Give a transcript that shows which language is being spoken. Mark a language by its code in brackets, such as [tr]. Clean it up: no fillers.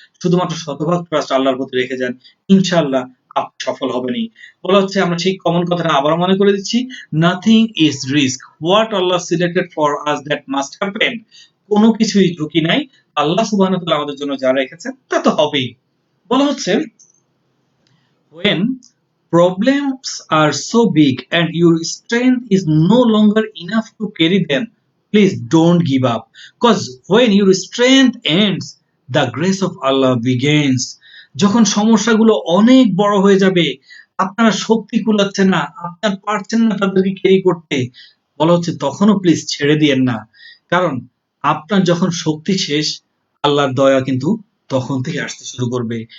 [bn] শুধুমাত্র শতভাগ ট্রাস্ট আল্লাহর প্রতি রেখে যান, ইনশাআল্লাহ আপনি সফল হবেনই। বলা হচ্ছে, আমরা সেই কমন কথাটা আবার মনে করে দিচ্ছি, [en] Nothing is risk, what Allah selected for us that must happen. [bn] কোনো কিছুই ঝুঁকি নাই, আল্লাহ সুবহানাহু ওয়া তাআলা আমাদের জন্য যা রেখেছেন তা তো হবেই। বলা হচ্ছে, [en] when problems are so big and your strength is no longer enough to carry them, please don't give up, because when your strength ends, the grace of Allah begins. [bn] যখন সমস্যাগুলো অনেক বড় হয়ে যাবে, আপনার শক্তি কুলাচ্ছে না, আপনার পারছেন না তাদেরকে ক্যারি করতে, বলা হচ্ছে তখনও প্লিজ ছেড়ে দিয়েন না। কারণ আপনার যখন শক্তি শেষ, আল্লাহর দয়া কিন্তু তখন থেকে আসতে শুরু করবে।